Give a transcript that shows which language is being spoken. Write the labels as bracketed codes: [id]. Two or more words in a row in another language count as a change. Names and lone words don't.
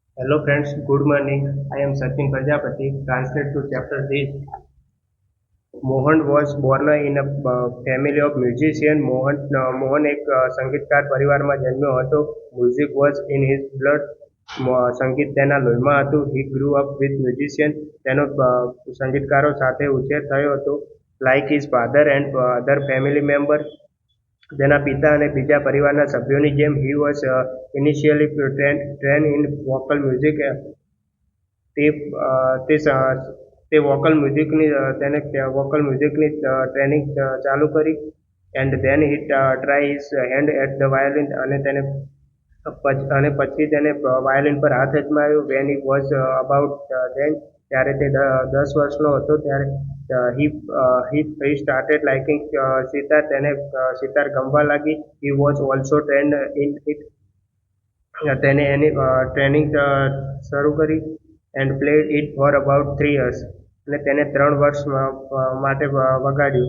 [en] Hello friends, good morning. I am Sachin Prajapati. Translate to chapter 3. Mohan was born in a family of musicians. [gu] મોહન એક સંગીતકાર પરિવારમાં જન્મ્યો હતો. [en] Music was in his blood. [gu] સંગીત તેના લોહીમાં હતું. [en] He grew up with musicians. [gu] તેનો સંગીતકારો સાથે ઉછેર થયો હતો. [en] Like his father and other family members, [gu] તેના પિતા અને બીજા પરિવારના સભ્યોની જેમ [en] he was initially trained in vocal music. [gu] તે તે તે [en] vocal musicની [gu] તેને [en] vocal musicની training [gu] ચાલુ કરી [en] and then he try his hand at the violin [gu] અને પછી તેને વાયોલિન પર હાથ અજમાવ્યો [en] when he was about then [gu] ત્યારે તે 10 વર્ષનો હતો ત્યારે [en] he started liking sitar [gu] તેને સિતાર ગમવા લાગી [en] he was also trained in it [gu] તેને એની ટ્રેનિંગ શરૂ કરી [en] and played it for about 3 years [gu] અને તેને 3 વર્ષ માટે વગાડ્યું.